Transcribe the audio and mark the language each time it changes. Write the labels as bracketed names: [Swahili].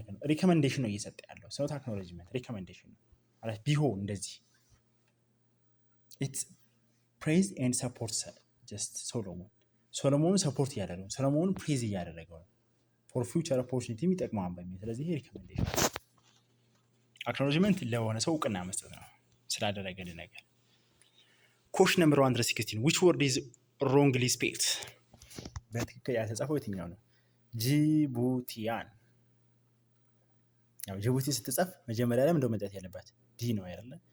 [Amharic] ሪኮመንዴሽን ነው እየሰጠ ያለው ሰው አክኖሌጅመንት ሪኮመንዴሽን ነው ማለት ቢሆን እንደዚህ [English] ኢትስ ፕሬዝ ኤንድ ሰፖርት [Amharic] ጀስት ሶሎሞን ሰፖርት እያደረገው ሶሎሞን ፕሬዝ እያደረገው ነው ፎር ፊውቸር ኦፖርቹኒቲ የሚጠቅመዋን በሚል። ስለዚህ ሪኮመንዴሽን አክኖሌጅመንት ለሆነ ሰው እውቅና መስጠት ነው። ስላደረገልን ነገር። ኮሽን ነምበር 116 [English] which word is wrongly spelled? [Amharic] በትክክል ያልተጻፈው የትኛው ነው? ጅቡቲያን። ያው ጅቡቲ ስትጻፍ መጀመሪያ ላይ እንደው መጣት ያለባት ዲ ነው አይደለ?